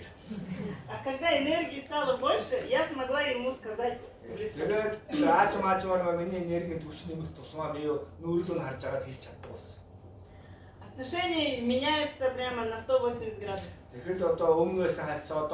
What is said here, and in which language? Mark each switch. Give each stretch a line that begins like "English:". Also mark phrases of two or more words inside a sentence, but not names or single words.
Russian: А когда энергии стало больше, я смогла ему сказать в лицо.
Mongolian: Тэгээд аажмаар миний энергийн түвш нэмэх тусмаа би нүүрлөө харж агаад хэлж чаддагсан.
Russian: Отношения меняются прямо на 180 градусов.
Mongolian: Тэгэхэд одоо өмнөөс харьцаа одоо